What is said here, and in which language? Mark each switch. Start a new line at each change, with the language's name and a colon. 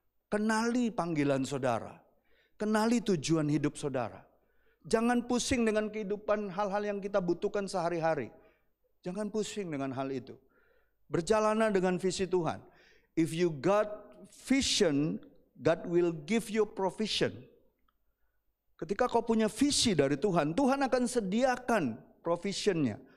Indonesian: Kenali panggilan saudara. Kenali tujuan hidup saudara. Jangan pusing dengan kehidupan hal-hal yang kita butuhkan sehari-hari. Jangan pusing dengan hal itu. Berjalanlah dengan visi Tuhan.
English: If you got vision, God will give you provision.
Indonesian: Ketika kau punya visi dari Tuhan, Tuhan akan sediakan provisionnya.